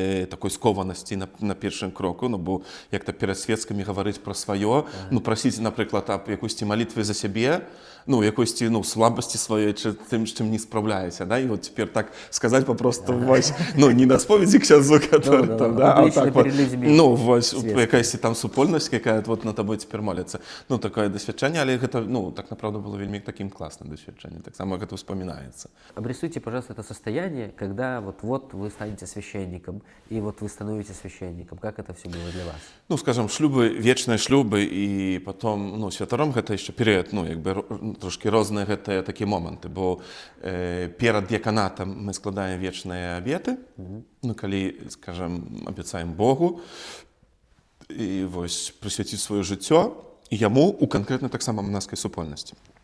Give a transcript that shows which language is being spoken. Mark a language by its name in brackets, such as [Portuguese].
[Belarusian] такой скованасці на першым кроку, ну, бо як-то перад свецкамі гаварыць пра сваё, ну, прасіць, напрыклад, аб якосці малітвы за сябе, ну, якосці, ну, слабасці сваёй, тым, з чым не спраўляюся, да, і вот цяпер так сказаць папросту, вось, ну, не на споведзі ксяндзу, [Russian] который там, [Belarusian] да, а так вот, ну, вось, якаясь там супольнасць, якая вот на табой цяпер моліцца, ну, такое дасвядчанне, але гэта, ну, так, направда, было вельмі таким классным дасвядчаннем, так само гэта успоминается. [Russian] Обрисуйте, пожалуйста, это состояние, когда вот вы станете священником, и вот вы становитесь священником. Как это все было для вас? [Belarusian] Ну, скажем, шлюбы, вечныя шлюбы, і потом, ну, святаром гэта яшчэ перыяд, ну, як бы трошки розныя гэтыя такія моманты, бо перад д'яканатам мы складаем вечныя абеты, ну, калі, скажем, абяцаем Богу, і вось прысвяціць сваё жыццё яму у канкрэтна таксама манаскай супольнасці.